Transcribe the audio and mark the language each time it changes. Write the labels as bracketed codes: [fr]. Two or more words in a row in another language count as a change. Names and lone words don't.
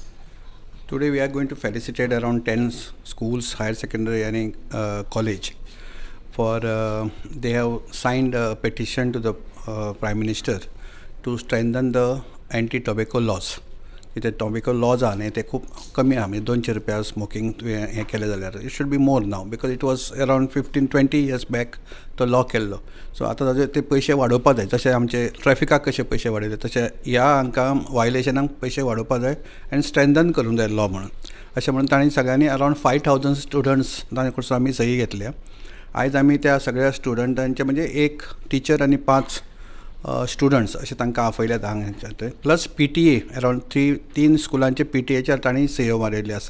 [en] Today we are going to felicitate around 10 schools, higher secondary and college. They have signed a petition to the Prime Minister to strengthen the anti-tobacco laws. The tobacco laws are [kok] ते खूप कमी आहे म्हणजे [en] ₹200 स्मोकिंग [kok] हे केलें जाल्यार [en] it should be more now because it was around 15-20 years बॅक [kok] तो लॉ केल्लो. सो आतां ताजे ते पयशे वाडोवपा जाय जशें आमचे ट्रॅफिकाक कशे पयशे वाडयले तशे ह्या हांकां वायलेशनाक पयशे वाडोवपा जाय आनी स्ट्रेंथन करूंक जाय लॉ म्हणून अशें म्हणून तांणी सगळ्यांनी [en] around 5,000 students [kok] तांचे कडसून आमी सही घेतल्या. आयज आमी त्या सगळ्या स्टुडंटांचे म्हणजे एक टीचर आनी 5 स्टुडंट्स अशें तांकां आपयल्यात हांगा प्लस PTA अराउंड 3 स्कुलांचे PTAचेर तांणी सयो मारिल्ली आसा.